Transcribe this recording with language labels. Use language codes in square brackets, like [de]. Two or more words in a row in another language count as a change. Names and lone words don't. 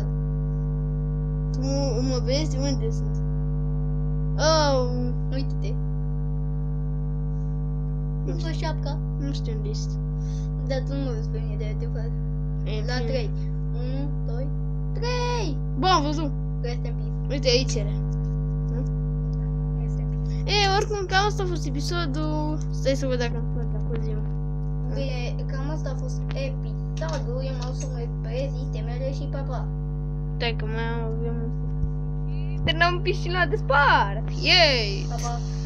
[ro] Tu mă vezi? De unde sunt? Oh, Uite-te. Nu știu șapca. nu știu unde ești. Dar tu nu mă vezi pe mine de adevăr. La 3. 1, 2, 3! Bă, am văzut. [en] Rest in peace. [ro] Uite, aici era. [en] Rest in peace. [ro] Ei, oricum, cam asta a fost episodul. Stai să văd dacă am spus la coziu. Bine, cam asta a fost episodul. Eu m-au să mă prezinte mele și papa. Stai că mai avem un... Terminăm piscina de spart! Yay! Papa.